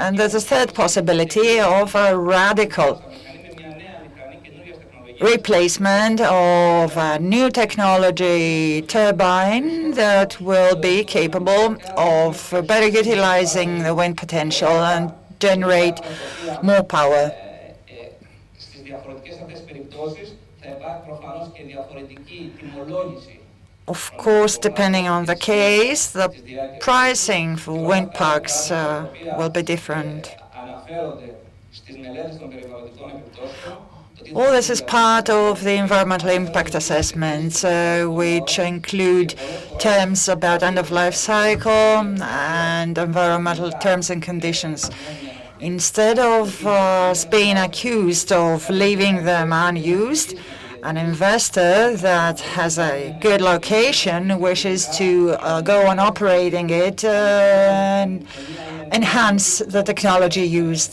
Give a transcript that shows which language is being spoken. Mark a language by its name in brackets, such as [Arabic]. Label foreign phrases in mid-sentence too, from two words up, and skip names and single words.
[English] And there's a third possibility of a radical replacement of a new technology turbine that will be capable of better utilizing the wind potential and generate more power. [Greek] Στις διαφορετικές αυτές περιπτώσεις θα υπάρχει προφανώς και διαφορετική τιμολόγηση. [English] Of course, depending on the case, the pricing for wind parks will be different. [Greek] Αναφέρονται στις μελέτες των περιβαλλοντικών επιπτώσεων. [English] All this is part of the environmental impact assessments, which include terms about end-of-life cycle and environmental terms and conditions. Instead of us being accused of leaving them unused, an investor that has a good location wishes to go on operating it and enhance the technology used.